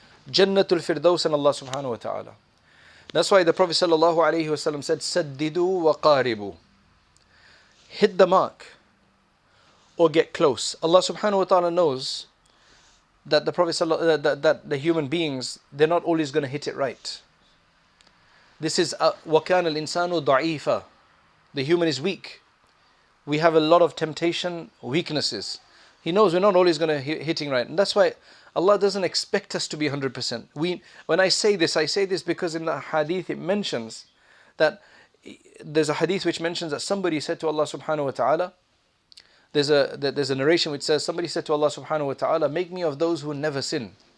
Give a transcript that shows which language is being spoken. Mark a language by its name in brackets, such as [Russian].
[English] Jannatul Firdaus and Allah subhanahu wa ta'ala. That's why the Prophet sallallahu alayhi wa sallam said, [Arabic] Saddidu wa qaribu. [English] Hit the mark or get close. Allah subhanahu wa ta'ala knows that the Prophet that the human beings, they're not always going to hit it right. This is [Arabic] وَكَانَ الْإِنسَانُ ضَعِيفًا. [English] The human is weak. We have a lot of temptation, weaknesses. He knows we're not always going to hitting right. And that's why Allah doesn't expect us to be 100%. When I say this because in the hadith it mentions that, there's a hadith which mentions that somebody said to Allah subhanahu wa ta'ala, there's a narration which says, somebody said to Allah subhanahu wa ta'ala, make me of those who never sin.